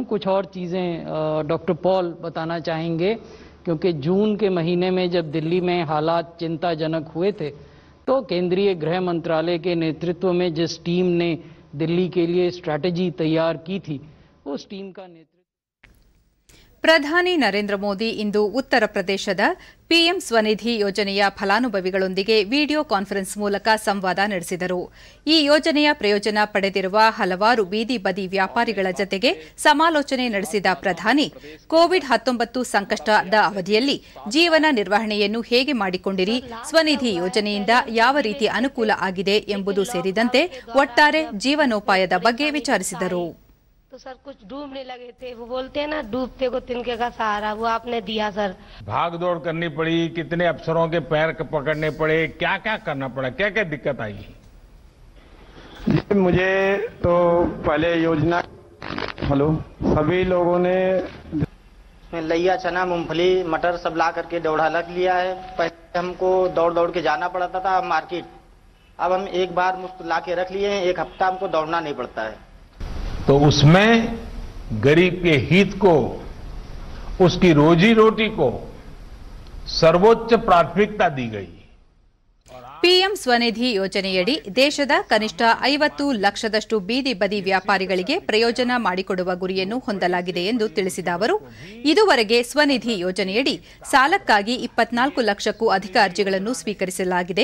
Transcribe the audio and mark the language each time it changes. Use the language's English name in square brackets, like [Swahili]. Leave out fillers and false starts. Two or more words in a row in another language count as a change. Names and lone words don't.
[Hindi] कुछ और चीज़ें डॉक्टर पॉल बताना चाहेंगे, क्योंकि जून के महीने में जब दिल्ली में हालात चिंताजनक हुए थे तो केंद्रीय गृह मंत्रालय के नेतृत्व में जिस टीम ने दिल्ली के लिए स्ट्रैटेजी तैयार की थी उस टीम का नेतृत्व. [Kannada] ಪ್ರಧಾನಿ ನರೇಂದ್ರ ಮೋದಿ ಇಂದು ಉತ್ತರ ಪ್ರದೇಶದ ಪಿಎಂ ಸ್ವನಿಧಿ ಯೋಜನೆಯ ಫಲಾನುಭವಿಗಳೊಂದಿಗೆ [English] video conference [Kannada] ಮೂಲಕ ಸಂವಾದ ನಡೆಸಿದರು. ಈ ಯೋಜನೆಯ ಪ್ರಯೋಜನ ಪಡೆದಿರುವ ಹಲವಾರು ಬೀದಿ ಬದಿ ವ್ಯಾಪಾರಿಗಳ ಜತೆಗೆ ಸಮಾಲೋಚನೆ ನಡೆಸಿದ ಪ್ರಧಾನಿ, ಕೋವಿಡ್-19 ಸಂಕಷ್ಟದ ಅವಧಿಯಲ್ಲಿ ಜೀವನ ನಿರ್ವಹಣೆಯನ್ನು ಹೇಗೆ ಮಾಡಿಕೊಂಡಿರಿ, ಸ್ವನಿಧಿ ಯೋಜನೆಯಿಂದ ಯಾವ ರೀತಿ ಅನುಕೂಲ ಆಗಿದೆ ಎಂಬುದು ಸೇರಿದಂತೆ ಒಟ್ಟಾರೆ ಜೀವನೋಪಾಯದ ಬಗ್ಗೆ ವಿಚಾರಿಸಿದರು. [Hindi] तो सर कुछ डूबने लगे थे, वो बोलते हैं ना डूबते को तिनके का सहारा, वो आपने दिया सर. भाग दौड़ करनी पड़ी, कितने अफसरों के पैर पकड़ने पड़े, क्या क्या करना पड़ा, क्या क्या दिक्कत आई? मुझे तो पहले योजना सभी लोगों ने उसमें लइया, चना, मूंगफली, मटर सब ला करके दौड़ा लग लिया है। पहले हमको दौड़ दौड़ के जाना पड़ता था मार्केट, अब हम एक बार मुफ्त ला के रख लिए हैं, एक हफ्ता हमको दौड़ना नहीं पड़ता है। तो उसमें गरीब के हित को, उसकी रोजी रोटी को सर्वोच्च प्राथमिकता दी गई। [Kannada] ಪಿಎಂ ಸ್ವನಿಧಿ ಯೋಜನೆಯಡಿ ದೇಶದ ಕನಿಷ್ಠ 50 ಲಕ್ಷದಷ್ಟು ಬೀದಿ ಬದಿ ವ್ಯಾಪಾರಿಗಳಿಗೆ ಪ್ರಯೋಜನ ಮಾಡಿಕೊಡುವ ಗುರಿಯನ್ನು ಹೊಂದಲಾಗಿದೆ ಎಂದು ತಿಳಿಸಿದ ಅವರು, ಇದುವರೆಗೆ ಸ್ವನಿಧಿ ಯೋಜನೆಯಡಿ ಸಾಲಕ್ಕಾಗಿ 24 ಲಕ್ಷಕ್ಕೂ ಅಧಿಕ ಅರ್ಜಿಗಳನ್ನು ಸ್ವೀಕರಿಸಲಾಗಿದೆ.